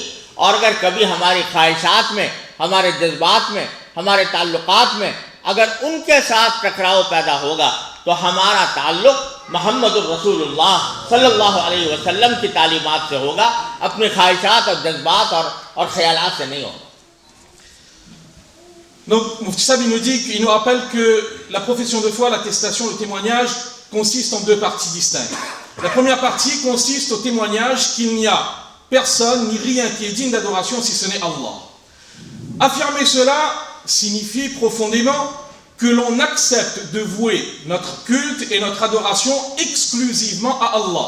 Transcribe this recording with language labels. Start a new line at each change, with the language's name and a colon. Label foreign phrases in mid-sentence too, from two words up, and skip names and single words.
Urdu: اور اگر کبھی ہماری خواہشات میں, ہمارے جذبات میں, ہمارے تعلقات میں اگر ان کے ساتھ ٹکراؤ پیدا ہوگا تو ہمارا تعلق محمد الرسول اللہ صلی اللہ علیہ وسلم کی تعلیمات سے ہوگا, اپنی خواہشات اور جذبات اور خیالات سے نہیں ہوگا.
French: Donc, Mufti Sahab nous dit qu'il nous rappelle que la profession de foi, l'attestation, le témoignage consiste en deux parties distinctes. La première partie consiste au témoignage qu'il n'y a personne ni rien qui est digne d'adoration si ce n'est Allah. Affirmer cela signifie profondément que l'on accepte de vouer notre culte et notre adoration exclusivement à Allah.